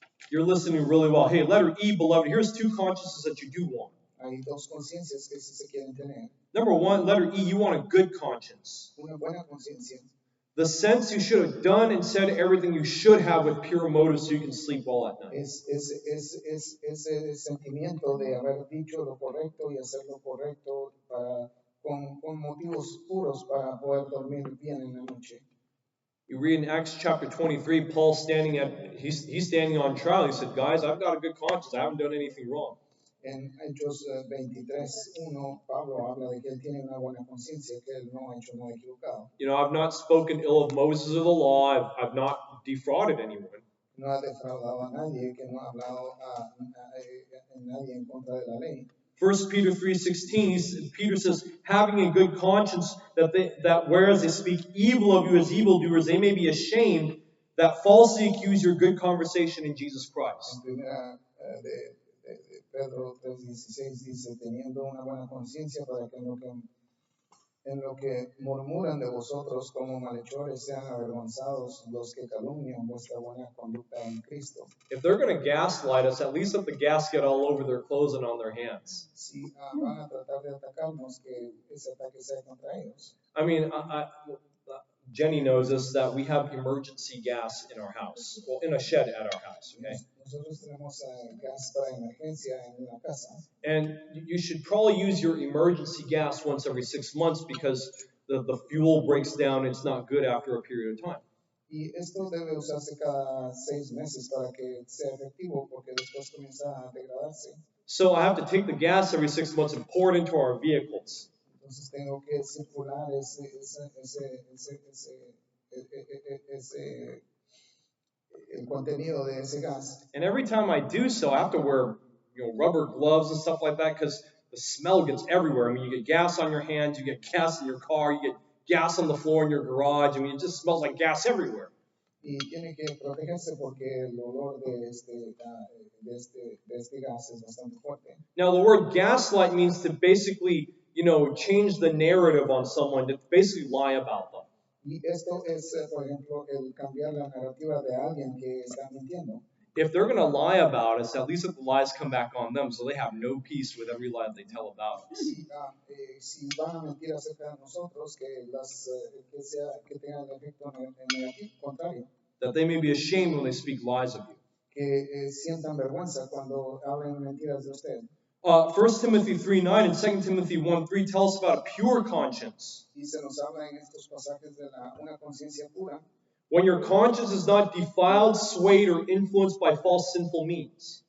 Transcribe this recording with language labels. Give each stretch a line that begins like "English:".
English: You're listening really well. Hey, letter E, beloved, here's 2 consciences that you do want.
Spanish: Hay 2 conciencias que sí se quieren tener.
English: Number 1, letter E, you want a good conscience.
Spanish: Una buena conciencia.
English: The sense you should have done and said everything you should have with pure motives so you can sleep well at night.
Spanish: Es ese sentimiento de haber dicho lo correcto y hacer lo correcto con motivos puros para poder dormir bien en la noche.
English: You read in Acts chapter 23, Paul he's standing on trial. He said, guys, I've got a good conscience. I haven't done anything wrong.
Spanish: En Hechos 23:1, Pablo habla de que él tiene una buena conciencia, que él no ha hecho nada equivocado.
English: You know, I've not spoken ill of Moses or the law. I've not defrauded anyone.
Spanish: No ha defraudado a nadie, que no ha hablado a nadie en contra de la ley.
English: 1 Peter 3:16, Peter says, having a good conscience, that whereas they speak evil of you as evildoers, they may be ashamed that falsely accuse your good conversation in Jesus Christ.
Spanish: En primera de Pedro 3:16 dice, teniendo una buena conciencia para que en lo que murmuran de vosotros como malhechores sean avergonzados los que calumnian vuestra buena conducta en Cristo.
English: If they're going to gaslight us, at least let the gas get all over their clothes and on their hands.
Spanish: Si van a tratar de atacarnos, que ese ataque sea contra ellos.
English: I mean, Jenny knows us that we have emergency gas in our house. Well, in a shed at our house, okay?
Spanish: Nosotros tenemos gas para emergencia en la casa.
English: And you should probably use your emergency gas once every 6 months because the fuel breaks down and it's not good after a period of time.
Spanish: Y esto debe usarse cada 6 meses para que sea efectivo porque después comienza a degradarse.
English: So I have to take the gas every 6 months and pour it into our vehicles.
Spanish: Entonces tengo que circular el contenido de ese gas.
English: And every time I do so, I have to wear rubber gloves and stuff like that because the smell gets everywhere. I mean, you get gas on your hands, you get gas in your car, you get gas on the floor in your garage. I mean, it just smells like gas everywhere.
Spanish: Y tiene que protegerse porque el olor de este gas es bastante fuerte.
English: Now, the word gaslight means to basically, change the narrative on someone, to basically lie about them.
Spanish: Y esto es, por ejemplo, el cambiar la narrativa de alguien que está mintiendo.
English: If they're going to lie about us, at least let the lies come back on them so they have no peace with every lie they tell about us.
Spanish: Si van a mentir acerca de nosotros, que tengan el efecto negativo, contrario.
English: That they may be ashamed when they speak lies of you.
Spanish: Que sientan vergüenza cuando hablen mentiras de usted.
English: 1 Timothy 3:9 and 2 Timothy 1:3 tell us about a pure conscience.
Spanish: Y se nos habla en estos pasajes de una conciencia pura,
English: When your conscience is not defiled, swayed, or influenced by false sinful means.